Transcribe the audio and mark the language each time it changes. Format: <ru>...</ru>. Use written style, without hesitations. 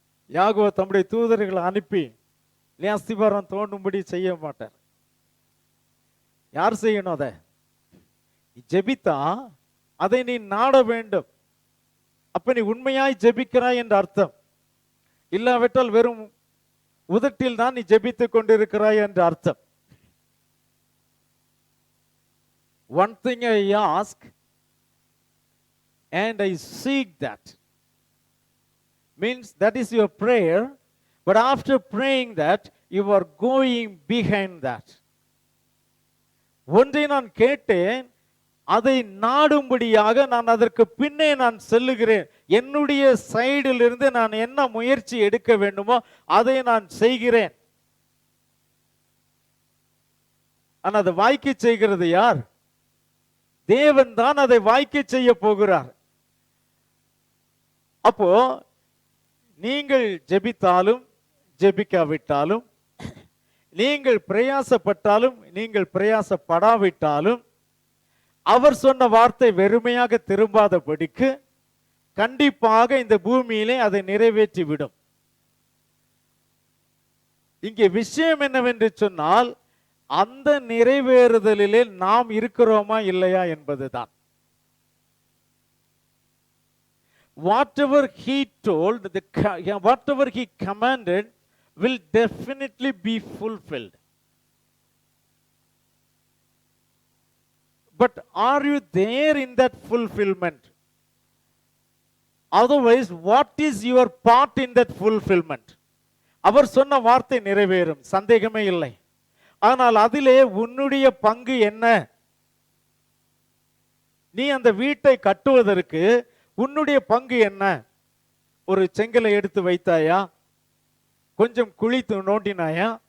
<ta>யாகோவா தம்முடைய தூதர்களை அனுப்பி நீ அஸ்திபாரம் தோண்டும்படி செய்ய மாட்டார். யார் செய்யணும்? அதை ஜெபித்தா அதை நீ நாட வேண்டும். அப்ப நீ உண்மையாய் ஜெபிக்கிறாய் என்ற அர்த்தம். இல்லாவிட்டால் வெறும் உதட்டில் தான் நீ ஜெபித்துக் கொண்டிருக்கிறாய் என்ற அர்த்தம்.</ta> <en>One thing I ask and I seek, that means that is your prayer, but after praying that you are going behind that.</en> <ta>ஒன்றை நான் கேட்டேன், அதை நாடும்படியாக நான் அதற்கு பின்னே நான் செல்லுகிறேன். என்னுடைய சைடில் இருந்து நான் என்ன முயற்சி எடுக்க வேண்டுமோ அதை நான் செய்கிறேன். ஆனால் அதை வாய்க்க செய்கிறது யார்? தேவன் தான் அதை வாய்க்க செய்ய போகிறார். அப்போ நீங்கள் ஜெபித்தாலும் ஜெபிக்காவிட்டாலும், நீங்கள் பிரயாசப்பட்டாலும் நீங்கள் பிரயாசப்படாவிட்டாலும், அவர் சொன்ன வார்த்தை வெறுமையாக திரும்பாதபடிக்கு கண்டிப்பாக இந்த பூமியிலே அதை நிறைவேற்றி விடும். இங்கே விஷயம் என்னவென்று சொன்னால், அந்த நிறைவேறுதலிலே நாம் இருக்கிறோமா இல்லையா என்பதுதான்.</ta> <en>Whatever he told, whatever he commanded will definitely be fulfilled. But are you there in that fulfillment? Otherwise, what is your part in that fulfillment?</en> <ta>அவர் சொன்ன வார்த்தை நிறைவேறும், சந்தேகமே இல்லை. ஆனால் அதிலே உன்னுடைய பங்கு என்ன? நீ அந்த வீட்டை கட்டுவதற்கு உன்னுடைய பங்கு என்ன? ஒரு செங்கலை எடுத்து வைத்தாயா? கொஞ்சம் குழி நோண்டினாயா?</ta>